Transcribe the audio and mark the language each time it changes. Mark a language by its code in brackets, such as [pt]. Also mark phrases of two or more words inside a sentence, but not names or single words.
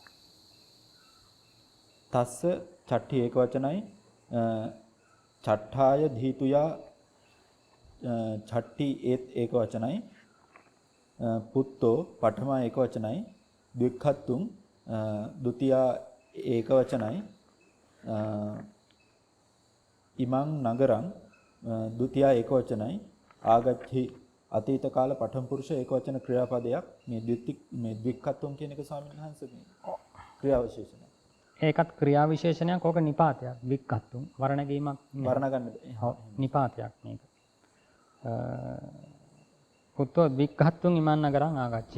[si] තස්ස චට්ටි ඒක වචනයි [pi] චට්ඨාය ධීතුයා [si] චට්ටි ඒත් ඒක වචනයි පුත්තෝ පඨමා ඒක වචනයි ද්වික්ඛත්තුං ဒ ුතියා ඒක වචනයි [pi] ඉමං නගරං [si] ဒ ුතියා ඒක වචනයි ආගච්ඡි අතීත කාල පඨම පුරුෂ ඒක වචන ක්‍රියාපදයක් මේ ද්වික්ඛත්තුං කියන එක ස්වාමීන් වහන්සේ මේ ක්‍රියාවිශේෂණය. ඒකත් ක්‍රියා විශේෂණයක්. ඕක නිපාතයක්. වික්ඛත්තුං වර්ණ ගීමක් වර්ණ ගන්න ඔව් නිපාතයක් මේක. [pi] පුත්තෝ වික්ඛත්තුං ඉමන් නගරං ආගච්ඡි.